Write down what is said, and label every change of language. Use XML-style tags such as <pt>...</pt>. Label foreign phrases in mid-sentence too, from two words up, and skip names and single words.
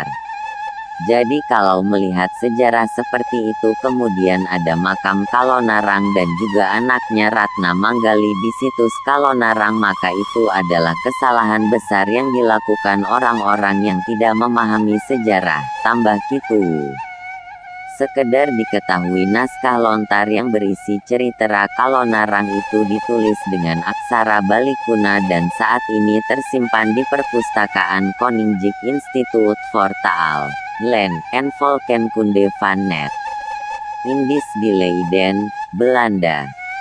<id>Jadi kalau melihat sejarah seperti itu kemudian ada makam Kalonarang dan juga anaknya Ratna Manggali di situs Kalonarang, maka itu adalah kesalahan besar yang dilakukan orang-orang yang tidak memahami sejarah, tambah gitu. Sekedar diketahui naskah lontar yang berisi cerita Kalonarang itu ditulis dengan aksara Bali kuna dan saat ini tersimpan di perpustakaan Koninklijk Instituut voor Taal, Land en Volkenkunde van Net. Indis di Leiden, Belanda.</id>